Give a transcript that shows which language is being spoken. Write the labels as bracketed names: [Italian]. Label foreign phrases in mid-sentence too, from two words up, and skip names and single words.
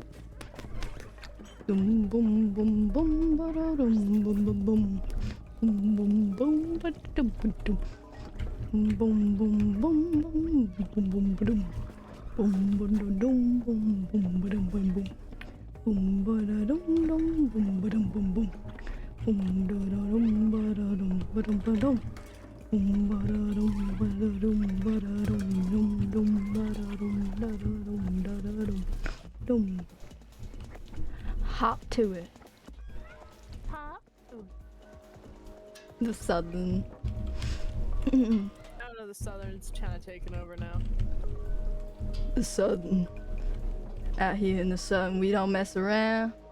[English] Boom, boom, boom, boom, ba-da-dum, boom, boom, boom. Boom, boom, boom, ba-da-dum-ba-dum. Boom, boom, boom, boom, boom, boom, boom, ba-dum. Boom, ba-da-dum, boom, boom, ba-dum, boom, boom. Boom, ba-da-dum, dum, boom, ba-dum, boom, boom. Boom, da-da-dum, ba-da-dum, ba-dum, ba-dum. Boom, ba-da-dum, ba-da-dum, ba-da-dum, dum, dum, ba-da-dum, da-da-dum, da-da-dum, dum. Hop to it. Hop. The southern. I don't know, the southern's kind of taken over now. The southern. Out here in the sun, we don't mess around.